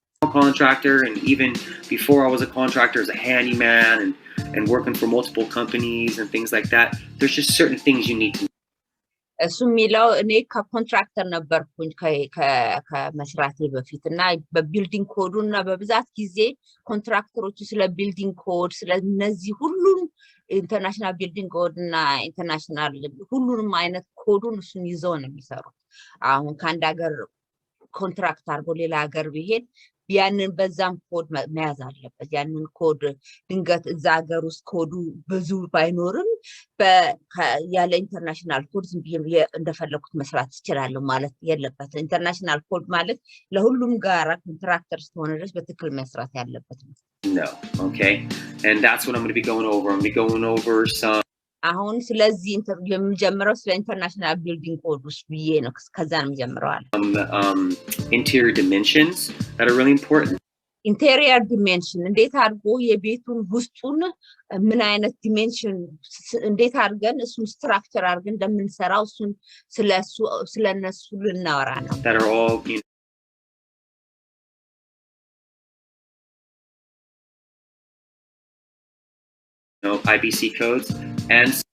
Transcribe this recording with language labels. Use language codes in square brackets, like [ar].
[en] Contractor, and even before I was a contractor as a handyman and working for multiple companies and things like that, there's just certain things you need to [am] እሱ የሚለው እኔ ከኮንትራክተር ነበርኩኝ ከመስራቴ በፊት እና በቢልዲንግ ኮዱ እና በብዛት ጊዜ ኮንትራክተሮቹ ስለ ቢልዲንግ ኮድ ስለ እነዚህ ሁሉም ኢንተርናሽናል ቢልዲንግ ኮድ እና ኢንተርናሽናል ሁሉንም አይነት ኮዱን እሱን ይዘው ነው የሚሰሩት። አሁን ከአንድ ሀገር ኮንትራክት አድርጎ ሌላ ሀገር ቢሄድ ያንን በዛም ኮድ መያዝ አለበት። ያንን ኮድ ድንገት እዛ ሀገር ውስጥ ኮዱ ብዙ ባይኖርም ያለ ኢንተርናሽናል ኮድ ዝም ብዬ እንደፈለኩት መስራት ይችላል ማለት የለበት። ኢንተርናሽናል ኮድ ማለት ለሁሉም ጋራ ኮንትራክተር ስለሆነ ድረስ በትክክል መስራት ያለበት ነው። [en] No, okay? And that's what I'm going to be going over. I'm going to be going over some [am] አሁን ስለዚህ የምጀምረው ስለ ኢንተርናሽናል ቢልዲንግ ኮድ ውስጥ ብዬ ነው ከዛ ነው የምጀምረው። [en] interior dimensions that are really important. [am] ኢንቴሪየር ዲሜንሽን እንዴት አድርጎ የቤቱን ውስጡን ምን አይነት ዲሜንሽን እንዴት አድርገን እሱን ስትራክቸር አድርገን እንደምንሰራው እሱን ስለነሱ ልናወራ ነው። [en] That are all, IBC codes and